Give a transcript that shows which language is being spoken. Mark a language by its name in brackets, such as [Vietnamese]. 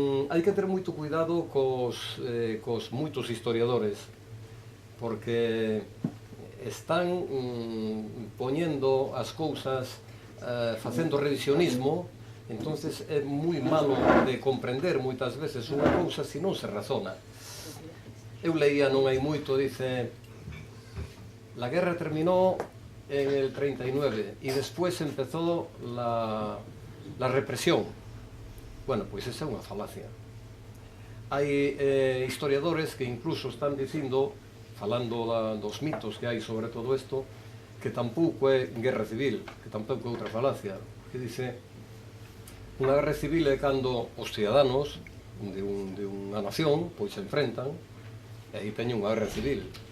[Galician] Hai que ter moito cuidado cos moitos historiadores, porque están poñendo as cousas, facendo revisionismo. Entonces é moi malo de comprender moitas veces unha cousa se non se razona. Eu leía non hai moito, [Spanish] dice: la guerra terminó en el 39 y después empezó la represión. [Galician] Bueno, pois esa é unha falacia. Hai historiadores que incluso están dicindo, falando dos mitos que hai sobre todo isto, que tampouco é guerra civil, que tampouco é outra falacia, que dice: unha guerra civil é cando os ciudadanos de unha nación pois se enfrentan e aí teñen unha guerra civil.